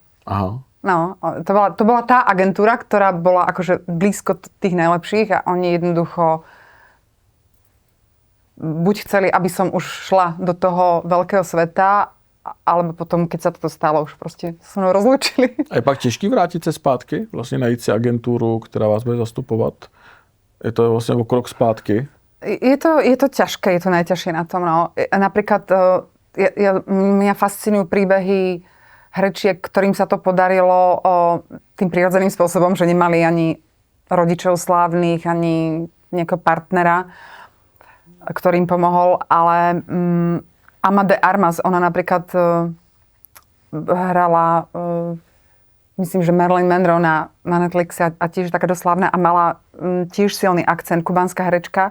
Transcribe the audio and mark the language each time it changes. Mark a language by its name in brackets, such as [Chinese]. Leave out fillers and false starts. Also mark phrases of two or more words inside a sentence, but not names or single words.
[Slovak] Aha. No, to bola tá agentúra, ktorá bola akože blízko tých najlepších a oni jednoducho buď chceli, aby som už šla do toho veľkého sveta, alebo potom, keď sa toto stalo, už proste sa mnou rozlúčili. [Czech] A je pak těžký vrátit se zpátky? Vlastně najít si agenturu, která vás bude zastupovat? Je to vlastně o krok zpátky? [Slovak] Je to ťažké, je to najťažšie na tom. No. Napríklad mňa fascinujú príbehy herečiek, ktorým sa to podarilo tým prirodzeným spôsobom, že nemali ani rodičov slávnych, ani nejakého partnera, ktorým pomohol, ale Ama de Armas, ona napríklad hrala, myslím, že Marilyn Monroe na Netflixe a tiež taká doslávna a mala tiež silný akcent, kubánska herečka.